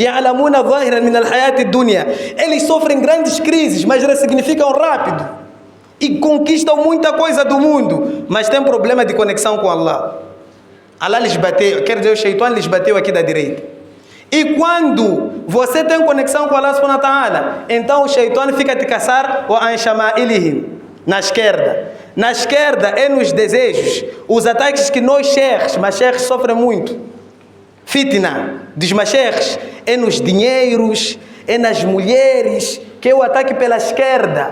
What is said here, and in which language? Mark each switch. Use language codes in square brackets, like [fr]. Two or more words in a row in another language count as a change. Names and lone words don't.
[pt] Eles sofrem grandes crises, mas ressignificam rápido. E conquistam muita coisa do mundo, mas tem problema de conexão com Allah. Allah lhes bateu, quer dizer, o Shaitan lhes bateu aqui da direita. E quando você tem conexão com Allah [ar] سبحانه وتعالى, [pt] então o Shaitan fica te caçar na esquerda. Na esquerda é nos desejos, os ataques que nós sheikhs sofrem muito. Fitna dos masheikhs é nos dinheiros, é nas mulheres, que é o ataque pela esquerda.